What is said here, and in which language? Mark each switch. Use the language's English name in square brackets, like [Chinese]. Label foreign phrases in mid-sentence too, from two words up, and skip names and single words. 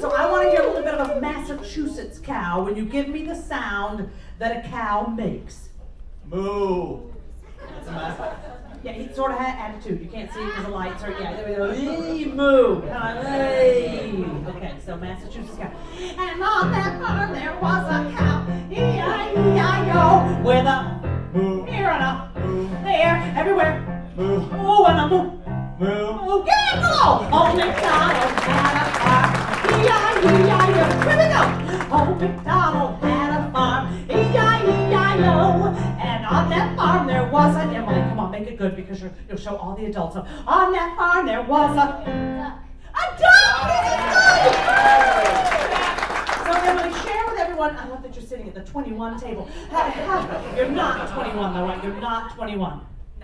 [English] So I want to hear a little bit of a Massachusetts cow when you give me the sound that a cow makes. Moo. That's a Massachusetts. Yeah, he sort of had attitude. You can't see it because the lights are, yeah, there we go. Moo. Hey. Okay, so Massachusetts cow. And on that farm there was a cow. E-I-E-I-O. with a here and a there, everywhere. Oh, and a moo. Oh, give me a go! Old MacDonald had a farm. E-I-E-I-O. Here we go. Old MacDonald had a farm. E-I-E-I-O. And on that farm there was an Emily. Come on, make it good because you'll show all the adults. So, on that farm there was a duck. So Emily, share with everyone. I love that you're sitting at the 21 table. You're not 21 though, right? You're not 21. No.